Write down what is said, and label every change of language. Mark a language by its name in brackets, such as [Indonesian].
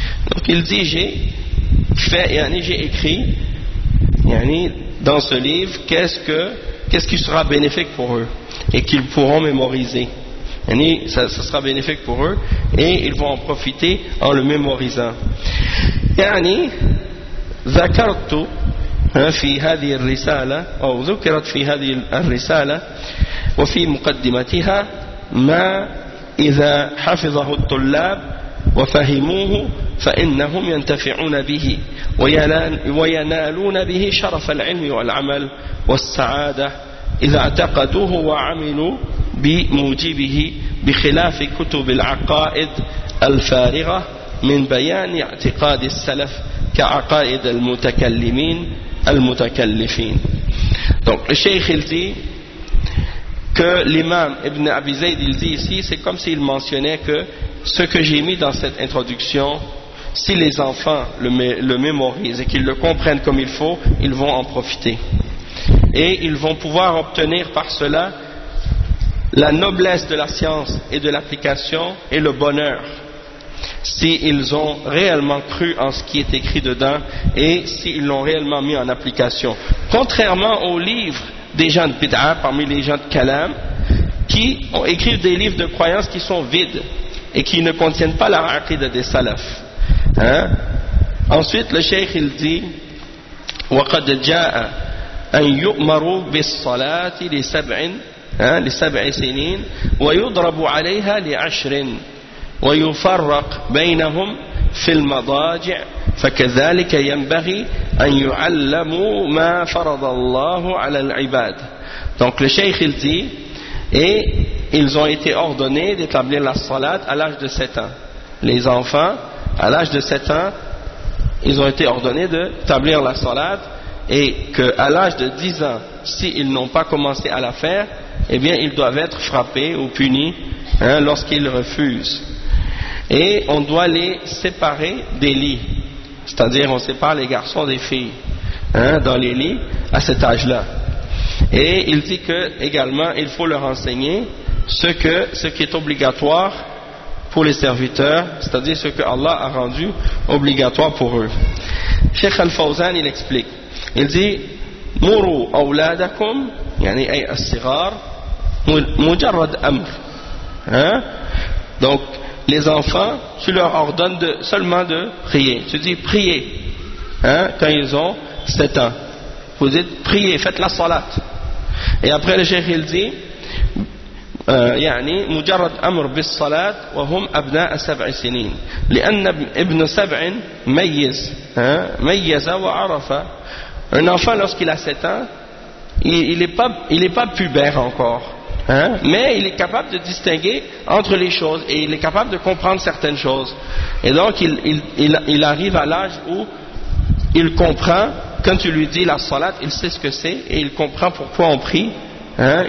[French] Donc il dit j'ai écrit yani dans ce livre qu'est-ce qui sera bénéfique pour eux et qu'ils pourront mémoriser, yani ça sera bénéfique pour eux et ils vont en profiter en le mémorisant. [Arabic] Yani ذكرت في هذه الرسالة أو ذكرت في هذه الرسالة وفي مقدمتها ما إذا حفظه الطلاب وفهموه فإنهم ينتفعون به وينالون به شرف العلم والعمل والسعادة إذا اعتقدوه وعملوا بموجبه بخلاف كتب العقائد الفارغة من بيان اعتقاد السلف كعقائد المتكلمين المتكلفين. [French] Donc le cheikh il dit que l'imam Ibn Abi Zayd il dit ici, c'est comme s'il mentionnait que ce que j'ai mis dans cette introduction, si les enfants le mémorisent et qu'ils le comprennent comme il faut, ils vont en profiter et ils vont pouvoir obtenir par cela la noblesse de la science et de l'application et le bonheur, s'ils ont réellement cru en ce qui est écrit dedans et s'ils l'ont réellement mis en application. Contrairement aux livres des gens de Bid'a, parmi les gens de Kalam, qui ont écrit des livres de croyances qui sont vides et qui ne contiennent pas la aqida des salaf. Hein? Ensuite, le cheikh il dit [Arabic] وَقَدْ جَاءَ أَنْ يُؤْمَرُوا بِالصَّلَاةِ لِسَبْعِ سِنِينَ وَيُضْرَبُ عَلَيْهَا لِعَشْرٍ ويفرق بينهم في المضاجع فكذلك ينبغي أن يعلموا ما فرض الله على العباد. [French] Donc le cheikh il dit, et ils ont été ordonnés d'établir la salat à l'âge de 7 ans. Les enfants, à l'âge de 7 ans, ils ont été ordonnés d'établir la salat, et qu'à l'âge de 10 ans, s'ils n'ont pas commencé à la faire, eh bien ils doivent être frappés ou punis, hein, lorsqu'ils refusent. Et on doit les séparer des lits, c'est-à-dire on sépare les garçons des filles, hein, dans les lits à cet âge-là. Et il dit que également il faut leur enseigner ce qui est obligatoire pour les serviteurs, c'est-à-dire ce que Allah a rendu obligatoire pour eux. Cheikh Al-Fawzan il explique, il dit [Arabic] Mouru awladakum yani ay as-sighar mujarrad amr, [French] hein? Donc les enfants, tu leur ordonnes seulement de prier. Tu dis prier, hein, quand ils ont 7 ans. Vous dites prier, faites la salat. Et après le cheikh il dit, [Arabic] يعني مجرد أمر بالصلاة وهم أبناء سبع سنين لأن ابن سبع ميز, [French] hein, [Arabic] ميز وعرف. [French] Un enfant lorsqu'il a 7 ans, il n'est pas pubère encore, hein? Mais il est capable de distinguer entre les choses et il est capable de comprendre certaines choses. Et donc il arrive à l'âge où il comprend, quand tu lui dis la salat, il sait ce que c'est et il comprend pourquoi on prie, hein?